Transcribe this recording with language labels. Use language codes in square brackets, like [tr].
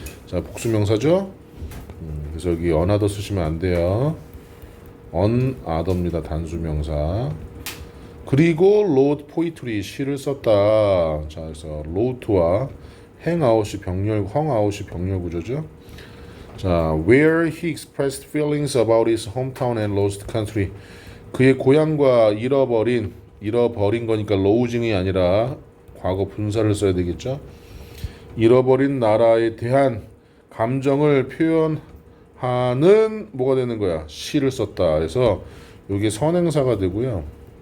[ko] 자, 복수명사죠. 그래서 여기 another 쓰시면 안 돼요. another입니다. 단수명사. 그리고 [en] wrote poetry [ko] 시를 썼다. 자, 그래서 wrote와 hangout이 병렬, hungout이 병렬 구조죠. [en] 자, where he expressed feelings about his hometown and lost country. [ko] 그의 고향과 잃어버린 거니까 losing이 아니라 과거 분사를 써야 되겠죠. 잃어버린 나라에 대한 감정을 표현하는 뭐가 되는 거야? 시를 썼다. 그래서 이게 선행사가 되고요.